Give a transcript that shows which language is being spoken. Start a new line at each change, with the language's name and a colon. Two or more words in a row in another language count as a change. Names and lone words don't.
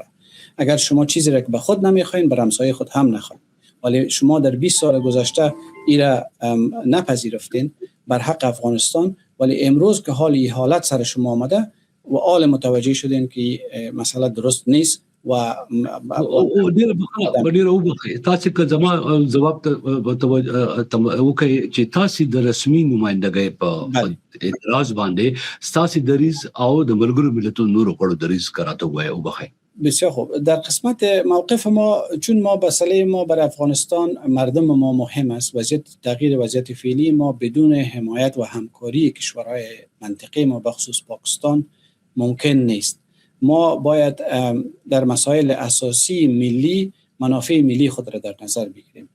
Persian: اگر شما چیزی را که به خود نمیخواین بر همسایه خود هم نخواین، ولی شما در 20 سال گذشته ایرا نپذیرفتین بر حق افغانستان، ولی امروز که این حالت سر شما آمده و آل متوجه شدین که مسئله درست نیست و
Pashto: او ډیره وبخښئ تاسو که زما جواب ته وکړئ چې تاسو د رسمي نمائندګۍ په اعتراض باندې تاسو دریز او د ملګرو ملتونو نورو غړو دریز کراته وای وبخښئ.
Persian: بسیار خوب. در قسمت موقف ما، چون ما مسئله ما برای افغانستان مردم ما مهم است، تغییر وضعیت فعلی ما بدون حمایت و همکاری کشورهای منطقه ما بخصوص پاکستان ممکن نیست. ما باید در مسائل اساسی ملی منافع ملی خود را در نظر بگیریم.